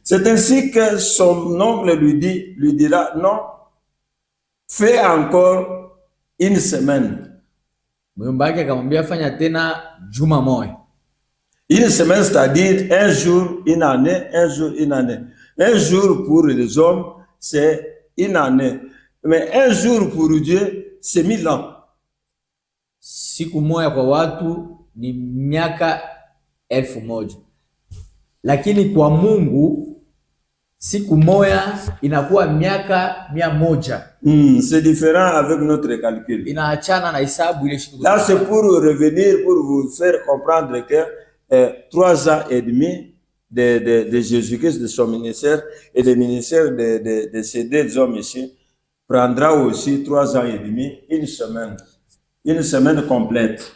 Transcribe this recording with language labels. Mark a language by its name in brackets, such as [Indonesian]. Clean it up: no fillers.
[French] C'est ainsi que son oncle lui dira non, fais encore une semaine. [Swahili] Muyomba yake akamwambia fanya tena juma moja. [French] Une semaine, c'est-à-dire un jour, une année, un jour, une année. Un jour pour les hommes, c'est une année. Mais un jour pour Dieu, c'est 1000 ans. [Swahili] Siku moja kwa watu ni miaka 1000. Lakini kwa Mungu siku moja inakuwa miaka 100. [French] C'est différent avec notre calcul. [Swahili] Inaachana na hesabu ile siku. [French] Là, c'est pour revenir, pour vous faire comprendre que 3 ans et demi de Jésus-Christ, de son ministère, et le ministère de ces deux hommes ici, prendra aussi 3 ans et demi, une semaine complète.